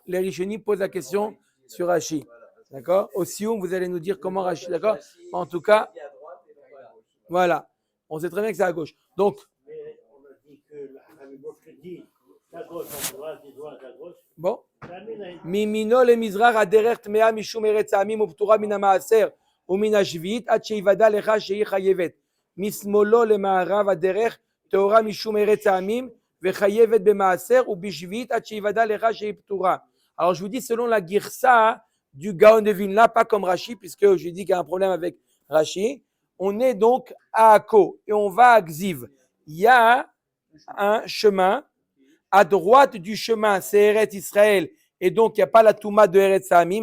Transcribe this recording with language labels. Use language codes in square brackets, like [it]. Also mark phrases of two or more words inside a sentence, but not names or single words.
[fr] Les Rishonim posent la question sur Rashi. D'accord? Au Sioum, vous allez nous dire comment Rashi, d'accord? En tout cas, voilà. On sait très bien que c'est à gauche. Donc, Mais on a dit que la gauche dit à gauche à droite, et droite à gauche. bon. La mine a été [he] מימינו למזרח הדרך טמאה משום ארץ העמים ופטורה מן המעשר ומן השביעית עד שיוודע לך שהיא חייבת. משמאלו למערב הדרך טהורה משום ארץ העמים וחייבת במעשר ובשביעית עד שיוודע לך שהיא פטורה. [fr] Alors je vous dis selon la girsa du Gaon de Vilna, pas comme Rashi, puisque je dis qu'il y a un problème avec Rashi. On est donc à Akko et on va à Gziv. Il y a un chemin. À droite du chemin, c'est Eretz Israël, et donc il n'y a pas la Touma de [he] ארץ העמים.